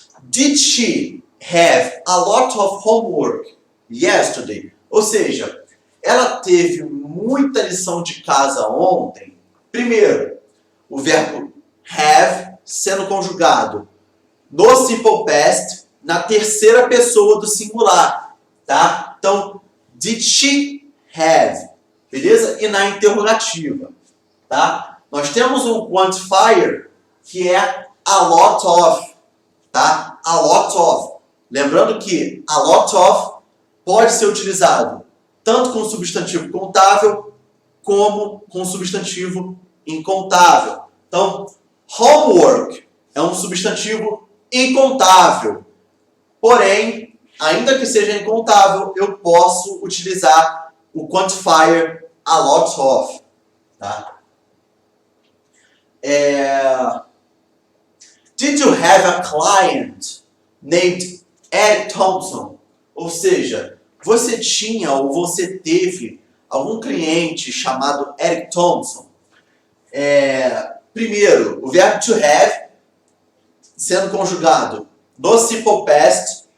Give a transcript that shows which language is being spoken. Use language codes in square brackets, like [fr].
[en] Did she have a lot of homework yesterday? [pt] Ou seja, ela teve muita lição de casa ontem. Primeiro, o verbo have sendo conjugado no Simple Past, na terceira pessoa do singular, tá? Então, [en] did she have? [pt] Beleza? E na interrogativa, tá? Nós temos um quantifier que é a lot of, tá? A lot of. Lembrando que a lot of pode ser utilizado tanto com substantivo contável como com substantivo incontável. Então, homework é um substantivo incontável. Porém, ainda que seja incontável, eu posso utilizar o quantifier a lot of. Tá? [en] Did you have a client named Ed Thompson? [pt] Ou seja, você tinha ou você teve algum cliente chamado Eric Thompson? Primeiro, o verbo to have sendo conjugado no Simple Past,